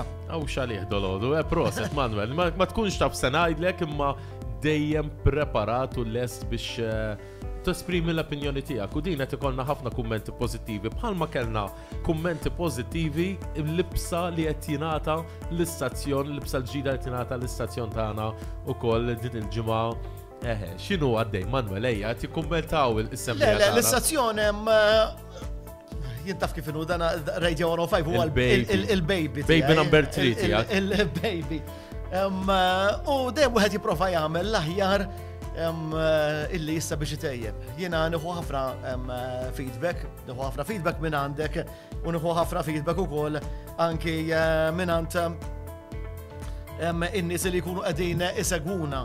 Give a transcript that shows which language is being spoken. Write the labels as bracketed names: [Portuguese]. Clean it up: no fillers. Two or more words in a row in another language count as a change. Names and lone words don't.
[Maltese] Aw xalih dolodu, proset Manuel, ma tkunx taf se ngħidlek imma dejjem preparat u lest biex tesprimi l-opinjoni tiegħek u din qed ikollna ħafna kummenti pożittivi bħalma kellna kummenti pożittivi l-libsa li qed jingħata l-istazzjon, l-libsa l-ġdida li tingħata l-istazzjon tagħna ukoll din il-ġimgħa. X'inhu għaddej Manuel ejja qed jikkummentaw is-semmijiet. Le, l-istazzjon hemm jien taf kif inhu dan Radio 105 huwa il-baby. [English] Baby number 3 tiegħek. [Maltese] Il-baby. U dejjem wieħed jipprova jagħmel l-aħjar illi jissa biex itejjeb. Jiena nieħu ħafna feedback minn għandek u nieħu ħafna feedback ukoll anki minn għand in-nies li jkunu qegħdin isegwuna.